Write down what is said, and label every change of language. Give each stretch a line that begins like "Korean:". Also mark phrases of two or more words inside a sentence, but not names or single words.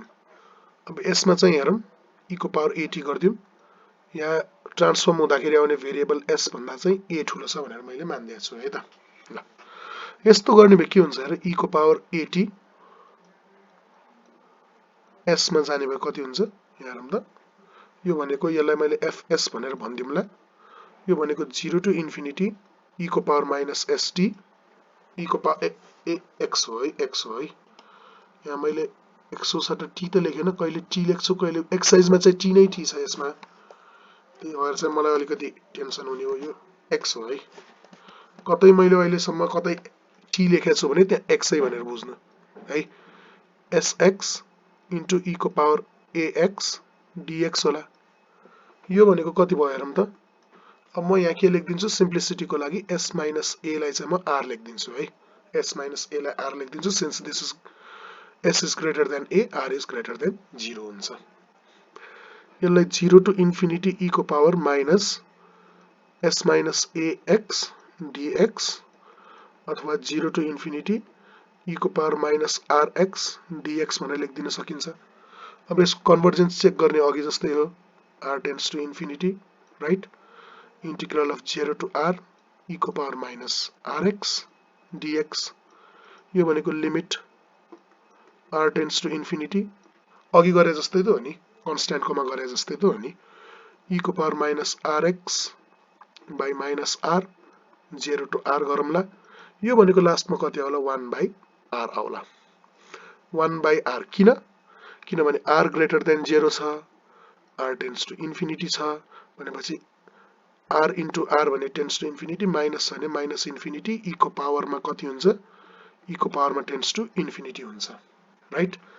Nepali: अब यसमा चाहिँ हेरौँ e को पावर at गर्दियौं यहाँ ट्रान्सफर्म हुँदाखेरि आउने भेरिएबल s भन्दा चाहिँ a ठुलो छ भनेर मैले मान्दिएको छु है त. ल यस्तो गर्ने भए के हुन्छ हेर e को पावर at s मा जाने भए कति हुन्छ यहाँ हेरौँ त यो भनेको यसलाई मैले fs भनेर भन्दिउँला यो भनेको
English: 0 to infinity
Nepali: e को
English: power minus st
Nepali: e को पावर x हो है यहाँ मैले x को सट्टा t त लेखेन कहिले t लेख्छु कहिले एक्सरसाइजमा चाहिँ t नै t छ यसमा त्यही भएर चाहिँ मलाई अलिकति टेन्सन हुने हो यो x हो है कतै मैले अहिलेसम्म कतै t लेखेको छु भने त्यहाँ x है भनेर बुझ्नु है sx इन्टु e को पावर ax dx होला यो भनेको कति भयो हेरौँ त अब म यहाँ के लेख्दिन्छु सिम्प्लिसिटीको लागि s माइनस a लाई चाहिँ म r लेख्दिन्छु है s माइनस a लाई r लेख्दिन्छु
English: since this is s is greater than a r is greater than 0
Nepali: हुन्छ यसलाई
English: 0 to infinity
Nepali: e को
English: power minus s minus ax dx
Nepali: अथवा
English: 0 to infinity
Nepali: e को
English: power minus rx dx
Nepali: भनेर लेख्दिन सकिन्छ. अब यसको कन्भर्जेन्स चेक गर्ने अघि जस्तै हो
English: r tends to infinity right integral of 0 to r
Nepali: e को
English: power minus rx dx
Nepali: यो भनेको
English: limit r tends to infinity
Nepali: अघि गरे जस्तै त हो नि कन्स्ट्यान्ट कोमा गरे जस्तै त हो नि e को
English: power minus rx by minus r 0 to r
Nepali: गरौँला यो भनेको लास्टमा कति आउला
English: 1 by r
Nepali: आउला
English: 1 by r
Nepali: किनभने
English: r greater than 0
Nepali: छ
English: r tends to infinity
Nepali: छ भनेपछि r इन्टु r भने टेन्ड्स टु इन्फिनिटी माइनस भने
English: minus infinity
Nepali: e को पावरमा कति हुन्छ e को पावरमा
English: tends to infinity
Nepali: हुन्छ राइट